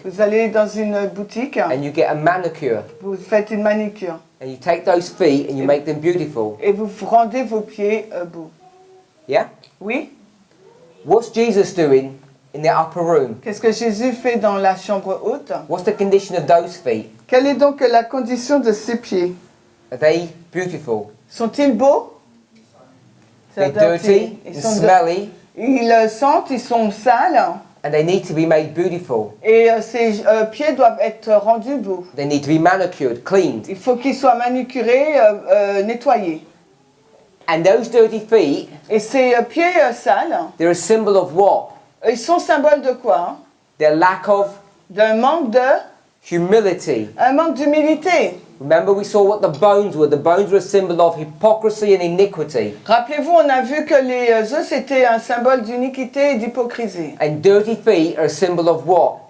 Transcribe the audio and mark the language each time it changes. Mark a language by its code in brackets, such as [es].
[fr] Vous allez dans une boutique, [en] and you get a manicure. [fr] vous faites une manicure [en] And you take those feet and you make them beautiful. [fr] et vous rendez vos pieds beaux. [en] Yeah? [fr] Oui? [en] What's Jesus doing in the upper room? [fr] Qu'est-ce que Jésus fait dans la chambre haute? [en] What's the condition of those feet? [fr] Quelle est donc la condition de ces pieds? [en] Are they beautiful? [fr] Sont-ils beaux? [en] They're dirty [fr] Ils [en] and [fr] sont [en] smelly, [fr] ils sentent, ils sont sales [en] and they need to be made beautiful. [fr] et ces pieds doivent être rendus beaux. [en] They need to be manicured, cleaned. [fr] Il faut qu'ils soient manucurés, nettoyés. [en] And those dirty feet, [fr] Et ces pieds sales, [en] they're a symbol of what? [fr] ils sont symboles de quoi? [en] Their lack of [fr] D'un manque [en] humility. [fr] un manque d'humilité. [en] Remember we saw what the bones were. The bones were a symbol of hypocrisy and iniquity. [fr] Rappelez-vous, on a vu que les os étaient un symbole d'iniquité et d'hypocrisie. [en] And dirty feet are a symbol of what?